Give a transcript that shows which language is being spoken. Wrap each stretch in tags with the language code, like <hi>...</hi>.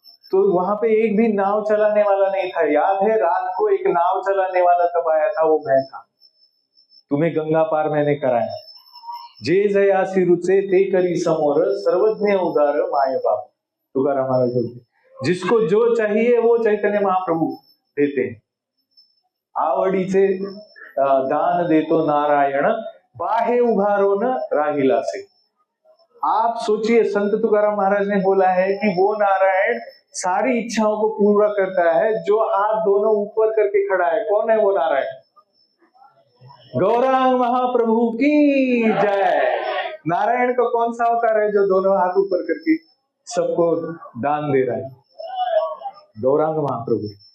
<hi>तो वहां पे एक भी नाव चलाने वाला नहीं था। याद है रात को एक नाव चलाने वाला तब आया था, वो मैं था। तुम्हें गंगा पार मैंने कराया।</hi> <mr>जे जयासी रुचे ते करी समोर, सर्वज्ञ उदार माय बाप, तुकाराम महाराज बोलते।</mr> <hi>जिसको जो चाहिए वो चैतन्य महाप्रभु देते हैं।</hi> <mr>आवडीचे दान देतो नारायण, बाहे उभारो न राहिला से।</mr> <hi>आप सोचिए, संत तुकाराम महाराज ने बोला है कि वो नारायण सारी इच्छाओं को पूरा करता है जो हाथ दोनों ऊपर करके खड़ा है। कौन है वो नारायण? गौरांग महाप्रभु की जय। नारायण का कौन सा अवतार है जो दोनों हाथ ऊपर करके सबको दान दे रहा है? गौरांग महाप्रभु।</hi>